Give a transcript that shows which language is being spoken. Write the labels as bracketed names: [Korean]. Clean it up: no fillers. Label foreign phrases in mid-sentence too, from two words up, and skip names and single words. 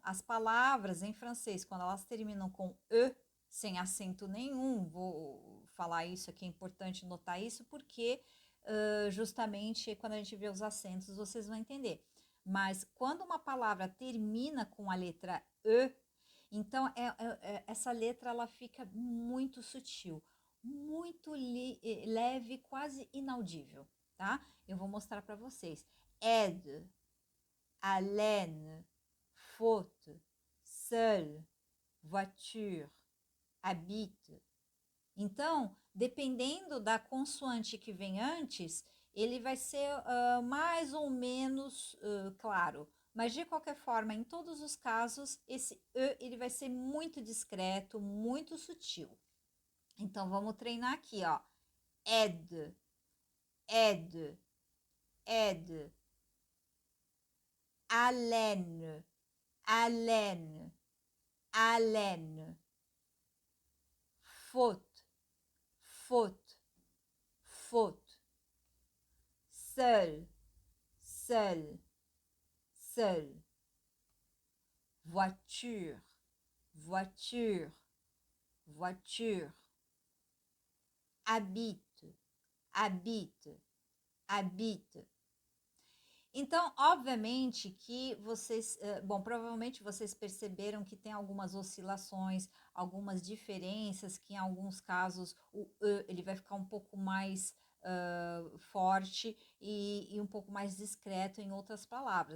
[Portuguese] As palavras em francês, quando elas terminam com E, sem acento nenhum, vou falar isso aqui, é importante notar isso, porque justamente quando a gente vê os acentos, vocês vão entender. Mas quando uma palavra termina com a letra E, então essa letra ela fica muito sutil, muito leve, quase inaudível, tá? Eu vou mostrar para vocês. [French] Aide, haleine, faute, seul, voiture, habite. [Portuguese] Então, dependendo da consoante que vem antes, ele vai ser mais ou menos claro. Mas de qualquer forma, em todos os casos, esse E ele vai ser muito discreto, muito sutil. Então vamos treinar aqui, ó. [French] Aide, aide, aide. Haleine, haleine, haleine. Faute, faute, faute. Seul, seul, seul. Voiture, voiture, voiture. Habite, habite, habite. [Portuguese] Então, obviamente que vocês, bom, provavelmente vocês perceberam que tem algumas oscilações, algumas diferenças, que em alguns casos o E ele vai ficar um pouco mais forte e um pouco mais discreto em outras palavras.